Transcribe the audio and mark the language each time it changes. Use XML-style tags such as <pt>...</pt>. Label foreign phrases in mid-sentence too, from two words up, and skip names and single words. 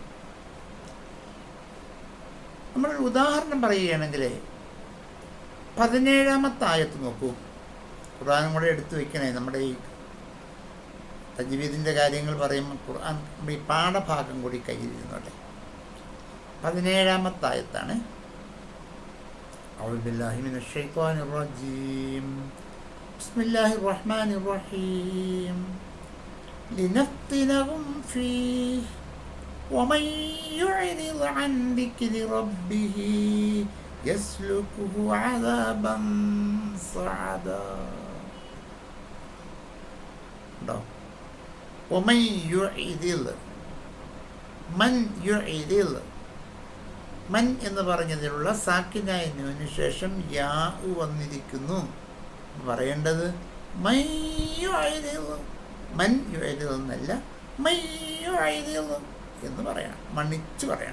<ml>നമ്മളൊരു ഉദാഹരണം പറയുകയാണെങ്കിൽ 17-ാമത്തെ ആയത്ത് നോക്കൂ. ഖുർആനും കൂടെ എടുത്തു വയ്ക്കണേ. നമ്മുടെ ഈ തജ്വീദിൻ്റെ കാര്യങ്ങൾ പറയുമ്പോൾ ഖുർആൻ ഈ പാഠഭാഗം കൂടി കയ്യിലിരുന്നോട്ടെ. 17-ാമത്തെ ആയത്താണ്.</ml> <ar>أعوذ بالله من الشيطان الرجيم. بسم الله الرحمن الرحيم. لنفتنهم فيه ومن يعرض عن ذكر ربه يسلكه عذابا صعدا. ومن يعرض, من يعرض,</ar> <ml>മൻ എന്ന് പറഞ്ഞതിലുള്ള സാക്കിനായ നൂന് ശേഷം യാ വന്നിരിക്കുന്നു. പറയേണ്ടത്</ml> <ar>من يعرض</ar> <ml>എന്നല്ല,</ml> <ar>من يعرض</ar> <ml>എന്ന് പറയണം, മണിച്ച് പറയണം.</ml>